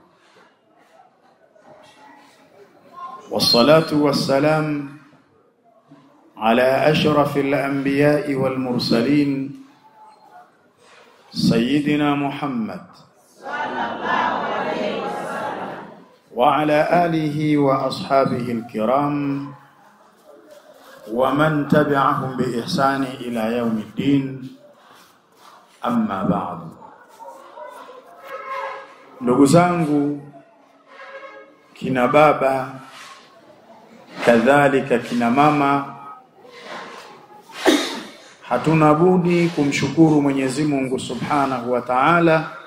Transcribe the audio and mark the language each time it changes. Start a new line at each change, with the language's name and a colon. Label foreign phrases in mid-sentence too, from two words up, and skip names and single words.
Arabic: والصلاة والسلام على أشرف الأنبياء والمرسلين سيدنا محمد صلى الله عليه وسلم وعلى آله وأصحابه الكرام ومن تبعهم بإحسان إلى يوم الدين أما بعد.
Swahili: Ndugu zangu, kina baba kadhalika kina mama, hatuna budi kumshukuru Mwenyezi Mungu
Arabic: سبحانه وتعالى